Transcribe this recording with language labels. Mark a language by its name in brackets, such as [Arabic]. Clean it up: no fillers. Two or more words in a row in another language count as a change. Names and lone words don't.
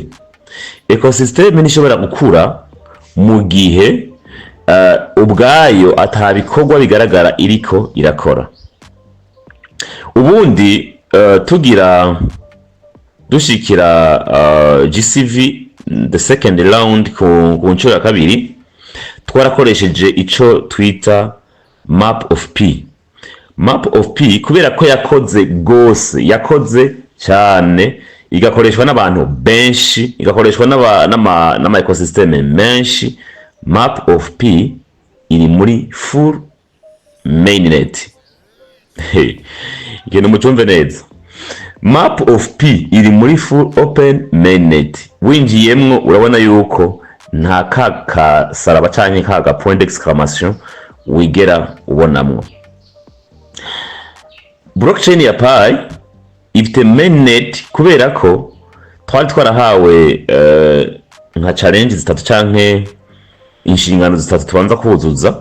[Rundi] Ecosystem nishobora gukura mu gihe ubwayo atabikorwa bigaragara iriko irakora. Ubundi tugira dushikira GCV [English] the second round [Rundi] ku nshuro ya kabiri, twarakoresheje ico twita map of Pi. Map of Pi kubera ko yakoze gose, yakoze cyane, igakoreshwa n'abantu benshi, igakoreshwa n'ama ecosystem menshi. Map of Pi iri muri [English] full mainnet. [Rundi] Igeno mucumve neza. Map of Pi iri muri [English] full open mainnet. [Rundi] Winjiyemwo urabona yuko nta kaka saraba canke kaga [French] point d'exclamation [Rundi] wigera ubonamwo. Blockchain ya Pi ifite mainnet kubera ko twari twarahawe nka challenge zitatu canke inshingano zitatu tubanza kuzuza.